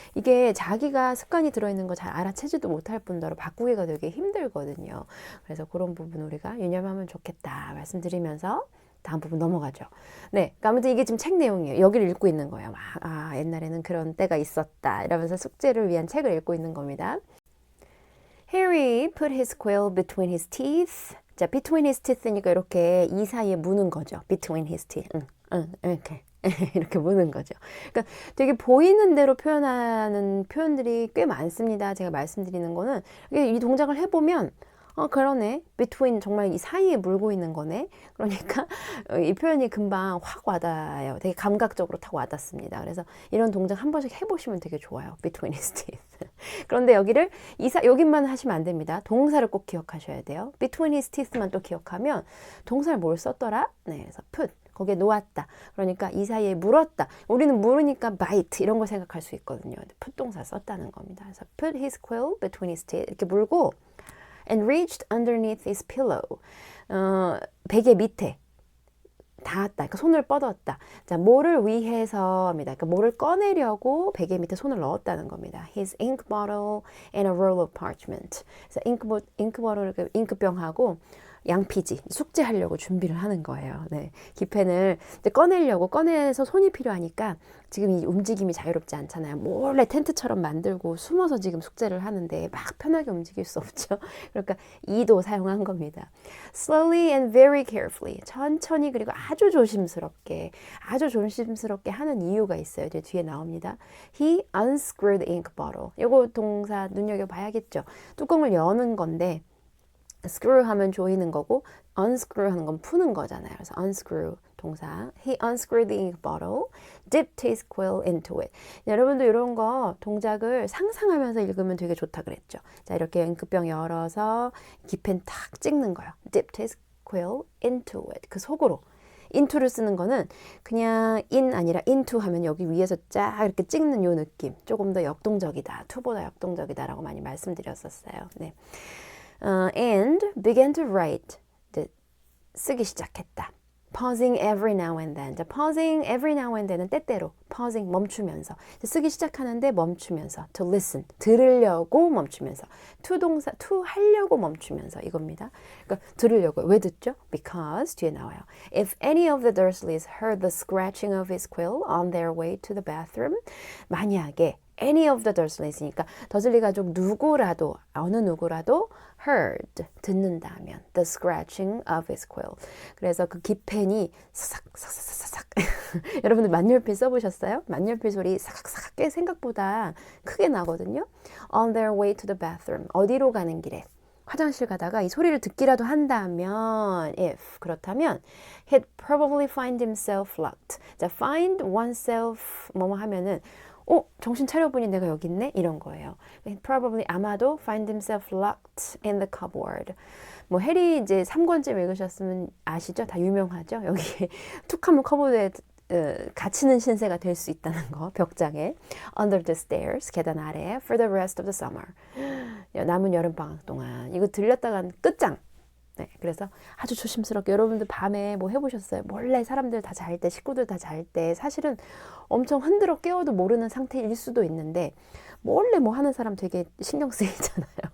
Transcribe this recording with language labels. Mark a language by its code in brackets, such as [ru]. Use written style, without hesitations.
[ko] 이게 자기가 습관이 들어있는 거 잘 알아채지도 못할 뿐더러 바꾸기가 되게 힘들거든요. 그래서 그런 부분 우리가 유념하면 좋겠다 말씀드리면서 다음 부분 넘어가죠. 네, 그러니까 아무튼 이게 지금 책 내용이에요. 여기를 읽고 있는 거예요. 옛날에는 그런 때가 있었다 이러면서 숙제를 위한 책을 읽고 있는 겁니다. [en] Harry put his quill between his teeth. [ko] 자, [en] between his teeth [ko] 니까 이렇게 이 사이에 무는 거죠. [en] between his teeth. [ko] 이렇게. 이렇게 무는 거죠. 그러니까 되게 보이는 대로 표현하는 표현들이 꽤 많습니다. 제가 말씀드리는 거는 이 동작을 해보면 그러네. between 정말 이 사이에 물고 있는 거네. 그러니까 이 표현이 금방 확 와닿아요. 되게 감각적으로 탁 와닿습니다. 그래서 이런 동작 한 번씩 해보시면 되게 좋아요. [en] between his teeth. [ko] 그런데 여기를 여기만 하시면 안 됩니다. 동사를 꼭 기억하셔야 돼요. [en] between his teeth [ko] 만 또 기억하면 동사를 뭘 썼더라? 네, 그래서 put. 거기에 놓았다. 그러니까 이 사이에 물었다. 우리는 물으니까 bite 이런 걸 생각할 수 있거든요. put 동사 썼다는 겁니다. 그래서 [en] put his quill between his teeth [ko] 이렇게 물고 [en] and reached underneath his pillow. [ko] 베개 밑에 닿았다. 그러니까 손을 뻗었다. 자, 뭐를 위해서입니다. 그러니까 뭐를 꺼내려고 베개 밑에 손을 넣었다는 겁니다. [en] His ink bottle and a roll of parchment. [ko] 그래서 잉크 보틀, 잉크병하고 양피지, 숙제하려고 준비를 하는 거예요. 네. 기펜을 이제 꺼내서 손이 필요하니까 지금 이 움직임이 자유롭지 않잖아요. 몰래 텐트처럼 만들고 숨어서 지금 숙제를 하는데 막 편하게 움직일 수 없죠. 그러니까 이도 사용한 겁니다. [en] Slowly and very carefully. [ko] 천천히 그리고 아주 조심스럽게 하는 이유가 있어요. 이제 뒤에 나옵니다. [en] He unscrewed the ink bottle. [ko] 이거 동사 눈여겨봐야겠죠. 뚜껑을 여는 건데 screw 하면 조이는 거고 unscrew 하는 건 푸는 거잖아요. 그래서 unscrew 동사. [en] He unscrewed the ink bottle, dipped his quill into it. [ko] 여러분도 이런 거 동작을 상상하면서 읽으면 되게 좋다 그랬죠. 자, 이렇게 잉크병 열어서 기펜 탁 찍는 거예요. [en] dipped his quill into it. [ko] 그 속으로. into를 쓰는 거는 그냥 in 아니라 into 하면 여기 위에서 쫙 이렇게 찍는 요 느낌. 조금 더 역동적이다. to보다 역동적이다라고 많이 말씀드렸었어요. [en] 네. And began to write. [ko] 쓰기 시작했다. [en] Pausing every now and then. 자, pausing every now and then은 [ko] 때때로. pausing 멈추면서. 쓰기 시작하는데 멈추면서. [en] To listen. [ko] 들으려고 멈추면서. to 동사, to 하려고 멈추면서 이겁니다. 그러니까 들으려고. 왜 듣죠? Because 뒤에 나와요. [en] If any of the Dursleys heard the scratching of his quill on their way to the bathroom. [ko] 만약에 [en] any of the Dursleys니까 [ko] 더슬리 가족 누구라도 어느 누구라도 [en] heard [ko] 듣는다면 [en] the scratching of his quill. [ko] 그래서 그 기펜이 사삭사삭사삭 여러분들 만열필 써보셨어요? 만열필 소리 사삭사삭 꽤 생각보다 크게 나거든요. [en] On their way to the bathroom. [ko] 어디로 가는 길에 화장실 가다가 이 소리를 듣기라도 한다면 if 그렇다면 [en] he'd probably find himself locked. [ko] 자, find oneself 뭐뭐 하면은 정신 차려보니 내가 여기 있네? 이런 거예요. [en] Probably [ko] 아마도 [en] find himself locked in the cupboard. [ko] 뭐 해리 이제 3권쯤 읽으셨으면 아시죠? 다 유명하죠? 여기 툭 하면 커버드에 갇히는 신세가 될 수 있다는 거. 벽장에 [en] under the stairs [ko] 계단 아래에 [en] for the rest of the summer. [ko] 남은 여름방학 동안 이거 들렸다간 끝장. 네, 그래서 아주 조심스럽게 여러분들 밤에 뭐 해보셨어요? 몰래 사람들 다 잘 때, 식구들 다 잘 때 사실은 엄청 흔들어 깨워도 모르는 상태일 수도 있는데 몰래 뭐 하는 사람 되게 신경 쓰이잖아요.